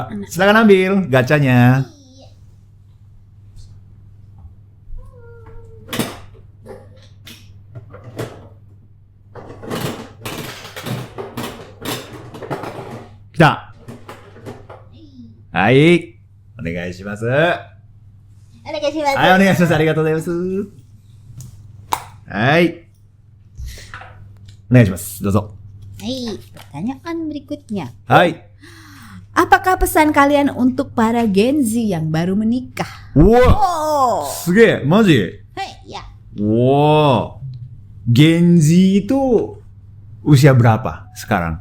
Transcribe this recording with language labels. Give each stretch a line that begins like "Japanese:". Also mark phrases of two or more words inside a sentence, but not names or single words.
Indonesian: Silakan ambil gacanya. Kita. Baik.
Japanese: Onegaishimasu. Ayo, onegaishimasu. ありがとうございます. Hai. Onegaishimasu. Dozo.
Indonesian: Hai, pertanyaan berikutnya. Hai. Apakah pesan kalian untuk para Gen Z yang baru menikah?
Japanese: Wow. すげ、マジ.
Indonesian: Ya. Wow. Gen Z itu usia berapa sekarang?